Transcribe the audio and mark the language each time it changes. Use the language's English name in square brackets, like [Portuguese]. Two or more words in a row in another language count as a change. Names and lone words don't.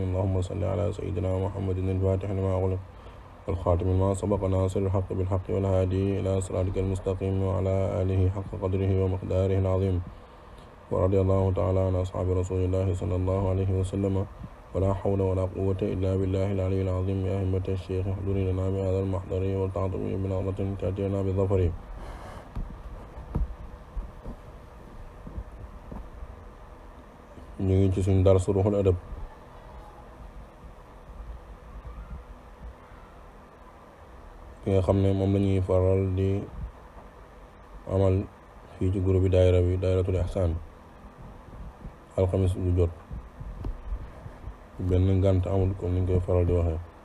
[Arabic] اللهم صل على سيدنا محمد الفاتح لما أغلق والخاتم لما سبق ناصر الحق بالحق والهادي إلى صراطك المستقيم وعلى آله حق قدره ومقداره العظيم. ورضي الله تعالى عن أصحاب رسول الله صلى الله عليه وسلم. ولا حول ولا قوة إلا بالله العلي العظيم. يا همة الشيخ احضري لنا بهذا المحضر والتعظيم بنظرة تأتينا بظفر. [Wolof] ñu ngi ci suñ dars ruuxul adab ki nga xam ne moom la ñuy faral di amal fii ci groupe bi daayiratul ihsaan alxamis bu jot benn ngànt amul comme niñ koy faral di waxee.